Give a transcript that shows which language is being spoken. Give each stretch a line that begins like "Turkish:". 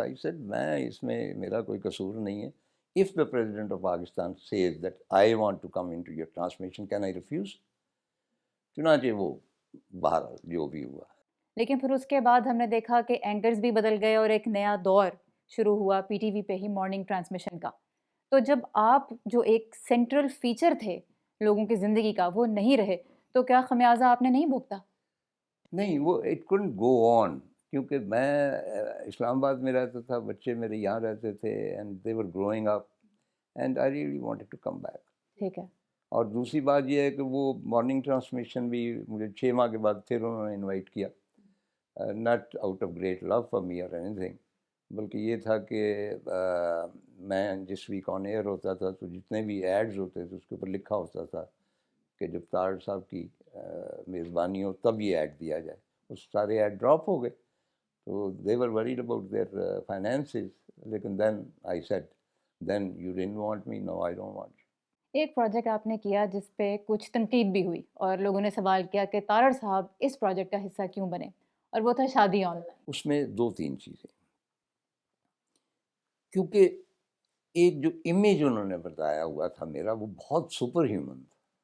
English: I said
Urdu: میں اس میں میرا کوئی قصور نہیں ہے.
English: If the President of Pakistan says that I want to come into your transmission, can I refuse?
Urdu: چنانچہ وہ باہر جو بھی ہوا. لیکن پھر اس کے بعد ہم نے دیکھا کہ اینکرز بھی بدل گئے اور ایک نیا دور شروع ہوا پی ٹی وی پہ ہی مارننگ ٹرانسمیشن کا. تو جب آپ جو ایک سینٹرل فیچر تھے لوگوں کی زندگی کا وہ نہیں رہے تو کیا خمیازہ آپ نے نہیں بھگتا؟ نہیں وہ
English: it couldn't go on
Urdu: کیونکہ میں اسلام آباد میں رہتا تھا، بچے میرے یہاں رہتے تھے
English: and they were growing up and I really wanted to come back.
Urdu: ٹھیک ہے. اور دوسری بات یہ ہے کہ وہ مارننگ ٹرانسمیشن بھی مجھے 6 ماہ کے بعد پھر انہوں نے انوائٹ کیا.
English: not out of great love for me اور any thing,
Urdu: بلکہ یہ تھا کہ میں جس ویک آن ایئر ہوتا تھا تو جتنے بھی ایڈز ہوتے تھے اس کے اوپر لکھا ہوتا تھا کہ جب طارڑ صاحب کی میزبانی ہو تب یہ ایڈ دیا جائے. اس سارے ایڈ ڈراپ ہو گئے تو
English: They were worried about their finances.
Urdu: لیکن
English: Then I said then you didn't want me, no I don't want you.
Urdu: ایک پروجیکٹ آپ نے کیا جس پہ کچھ تنقید بھی ہوئی اور لوگوں نے سوال کیا کہ تارڑ صاحب اس پروجیکٹ کا حصہ کیوں بنے، اور وہ تھا شادی آن لائن. اس میں 2-3 چیزیں، کیونکہ ایک جو امیج انہوں نے بتایا ہوا تھا میرا وہ بہت سپر ہیومن تھا.